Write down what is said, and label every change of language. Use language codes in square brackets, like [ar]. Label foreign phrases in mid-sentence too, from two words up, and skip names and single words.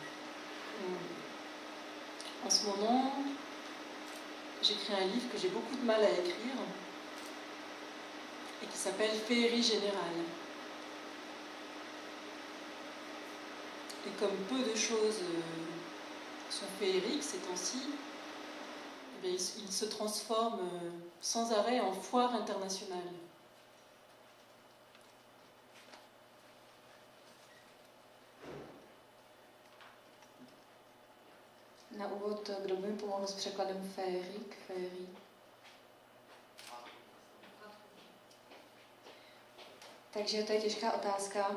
[fr] En ce moment, j'écris un livre que j'ai beaucoup de mal à écrire et qui s'appelle Féerie générale. Et comme peu de choses sont féeriques ces temps-ci, eh bien, il se transforme sans arrêt en foire internationale. [cs] Na úvod, kdo by mi pomohl s překladem féerik, féerie? Takže to je těžká otázka.